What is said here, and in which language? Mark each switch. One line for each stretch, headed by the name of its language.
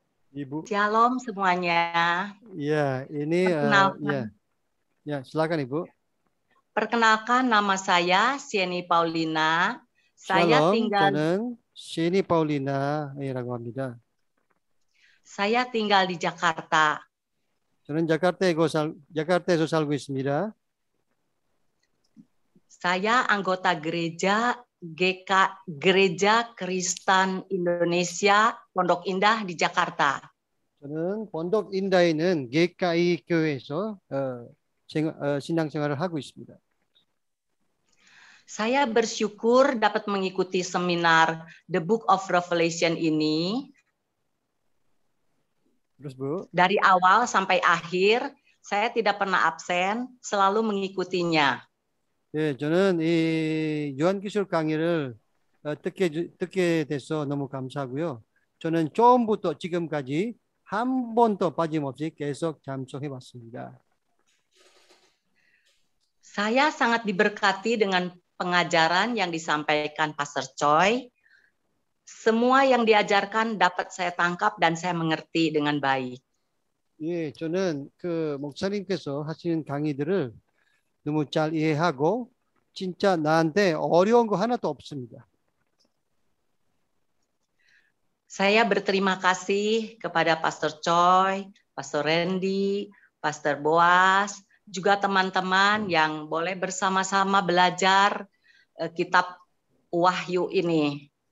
Indonesian: Ibu. Shalom semuanya. Ya, ini ya, silakan Ibu. Perkenalkan, nama saya Sieni Paulina. Saya tinggal
Korean: 저는 시니 파울리나라고 합니다.
Indonesian: Saya tinggal di Jakarta.
Korean: 저는 자카르타에서 살고 있습니다.
Indonesian: Saya anggota gereja Gereja Kristen Indonesia Pondok Indah di Jakarta.
Korean: 저는 본독 인다에 있는 GKI 교회에서 신앙생활을 하고 있습니다.
Indonesian: Saya bersyukur dapat mengikuti seminar The Book of Revelation ini. Terus Bu? Dari awal sampai akhir, saya tidak pernah absen, selalu mengikutinya.
Korean: 네, 저는 이 요한기술 강의를 듣게 돼서 너무 감사하고요. 저는 처음부터 지금까지 한 번도 빠짐없이 계속 참석해 왔습니다.
Indonesian: Saya sangat diberkati dengan pengajaran yang disampaikan Pastor Choi. Semua yang diajarkan dapat saya tangkap dan saya mengerti dengan baik.
Korean: 예, 저는 그 목사님께서 하시는 강의들을 너무 잘 이해하고 진짜 나한테 어려운 거 하나도 없습니다.
Indonesian: Saya berterima kasih kepada Pastor Choi, Pastor Randy, Pastor Boas, juga teman-teman yang boleh bersama-sama belajar kitab Wahyu ini.